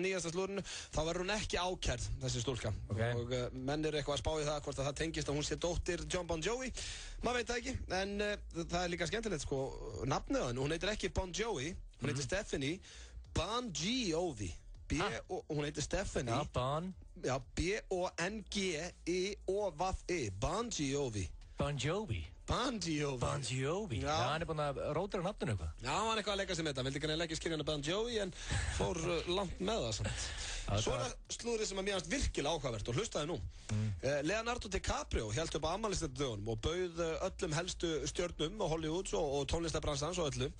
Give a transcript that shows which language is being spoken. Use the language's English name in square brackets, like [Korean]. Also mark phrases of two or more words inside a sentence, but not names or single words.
[Icelandic] nýjasta slúðrinu þá var hún ekki ákærð þessi stúlka og menn eru eitthvað að spá í það hvort að það tengist að hún sé dóttir Jon Bon Jovi maður veit það ekki en það er líka skemmtilegt sko nafnið á henni, hún heitir ekki Bon Jovi hún heitir Stephanie Bon Jovi hún heitir Stephanie B-O-N-G-I-O-V-I Bon Jovi Bon Jovi? Bon Jovi? Já, hann er búinn að rótira nafninu eitthvað. Já, hann er eitthvað að leika sig með þetta. Hann vildi ekki skilja hann að Bon Jovi en fór langt með það samt. Svona slúðrið sem að mér fannst virkilega áhugavert og hlustaði nú. Leonardo DiCaprio hélt upp á afmælisdaginn og bauð öllum helstu stjörnum á Hollywood og tónlistarbransans og öllu.